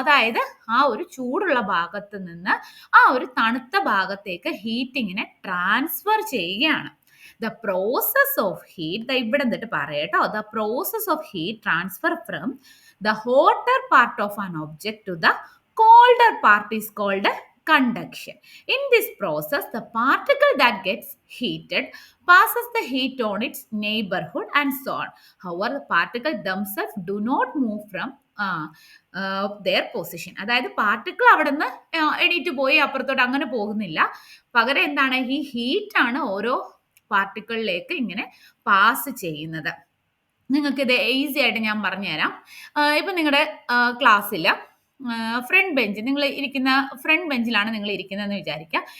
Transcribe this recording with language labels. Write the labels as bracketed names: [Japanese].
[Malayalam] അതായത് ആ ഒരു ചൂടുള്ള ഭാഗത്ത് നിന്ന് ആ ഒരു തണുത്ത ഭാഗത്തേക്ക് ഹീറ്റിങ്ങിനെ ട്രാൻസ്ഫർ ചെയ്യുകയാണ്. [English] the process of heat, [Malayalam] ഇവിടെ എന്നിട്ട് പറയട്ടോ, [English] The process of heat transfer from the hotter part of an object to the colder part is called conduction. In this process, the particle that gets heated passes the heat on its neighborhood and so on. However, the particles themselves do not move from their position. [Malayalam] അതായത് particle അവിടെ നിന്ന് എണീറ്റ് പോയി അപ്പുറത്തോട്ട് അങ്ങനെ പോകുന്നില്ല. പകരം എന്താണ്? ഈ ഹീറ്റ് ആണ് ഓരോ പാർട്ടിക്കിളിലേക്ക് ഇങ്ങനെ പാസ് ചെയ്യുന്നത്. നിങ്ങൾക്ക് ഇത് ഈസി ആയിട്ട് ഞാൻ പറഞ്ഞുതരാം. ഇപ്പൊ നിങ്ങളുടെ ക്ലാസ്സിൽ ഫ്രണ്ട് ബെഞ്ച്, നിങ്ങൾ ഇരിക്കുന്ന ഫ്രണ്ട് ബെഞ്ചിലാണ് നിങ്ങൾ ഇരിക്കുന്നതെന്ന് വിചാരിക്കുക.